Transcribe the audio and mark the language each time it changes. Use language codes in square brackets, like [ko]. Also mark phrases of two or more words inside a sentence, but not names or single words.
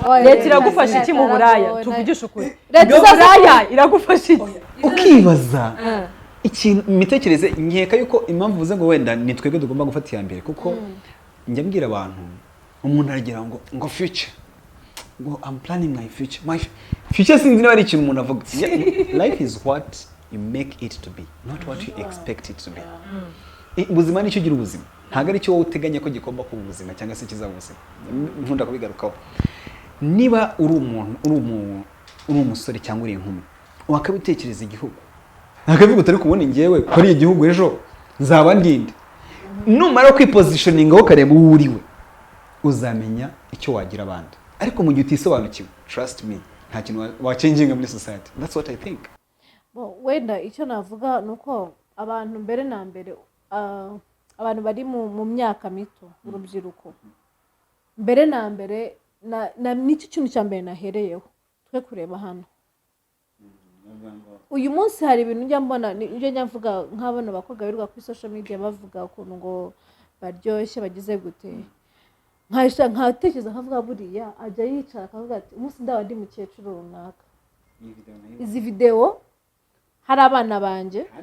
[rw] Leta iragufasha iki mu buraya? Tuvugisha ukuri, leta iragufasha iki? Ukibaza ikintu imitekerereze. Nkeka yuko impamvu uvuze ngo wenda ni twebwe tugomba gufata iya mbere, kuko njya mbwira abantu umuntu aragira ngo future, ngo [en] I'm planning my future. My future [rw] sinzi niba ari ikintu umuntu avuga. [en] Life is what you make it to be, not what you expect it to be. [rw] Ubuzima nicyo gira ubuzima, ntabwo ari cyo wowe uteganya ko gikomba kuba ubuzima cyangwa se kizaba ubuzima. Nkunda kubigarukaho. Niba uri umuntu uri umusore cyangwa uri inkumi wakabitekereza igihugu, nakavuga utari kubona ngewe kuri igihugu ejo nzaba ndinde, numara kwipositioninga ho kareba uwo uriwe uzamenya icyo wagira abandi. Ariko mu gihe utisobanukiwe, [en] trust me, [rw] nta kintu wachanginga muri society. [en] That's what I think. [rw] Wenda icyo navuga nuko abantu mbere na mbere abantu bari mu myaka mito, urubyiruko mbere na mbere n'icyo kintu cya mbere nahereyeho twe kureba hano. Uyu munsi hari ibintu njya mbona, njye nyavuga nk'abana bakobwa birirwa kuri [en] social media [rw] bavuga ukuntu ngo baryoshye bagize gute, nkatekereza nkavuga buriya ajya yicara akavuga ati umunsi ndaba ndi mukecuru runaka, izi video hari abana banje